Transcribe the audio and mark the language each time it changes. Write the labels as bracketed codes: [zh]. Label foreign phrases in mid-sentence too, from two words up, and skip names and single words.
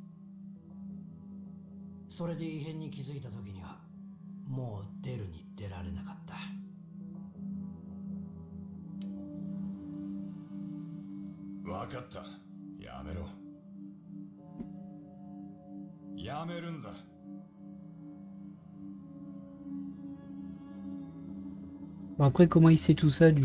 [ja] それで異変に気づいた時にはもう出るに出られなかった。分かった。やめろ。やめるんだ。 [fr] Bon, après, comment il sait tout ça, lui?